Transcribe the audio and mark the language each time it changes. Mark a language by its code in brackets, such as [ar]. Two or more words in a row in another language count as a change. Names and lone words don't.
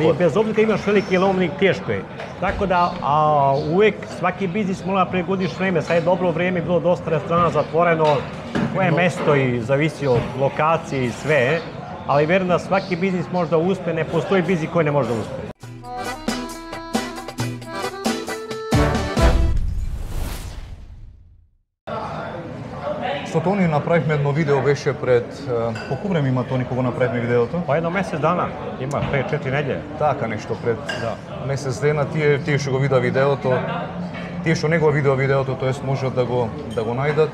[sr] Da, ali bez obzira imaš veliki lovnik, teško je. Tako da uvek svaki biznis mora pregodiš vreme. Sad je dobro vreme, bilo dosta restorana zatvoreno, koje mesto i zavisi od lokacije i sve. Ali verujem da svaki biznis može da uspe, ne postoji biznis koji ne može da uspe. [mk] Со Тони направихме едно видео, беше пред... Колку време има Тони кога направихме видеото? Па едно месец дана, има 5-4 неделje. Така нешто, пред месец дена, тие што го видеа видеото, тие што не го видеа видеото, тоест можат да го најдат.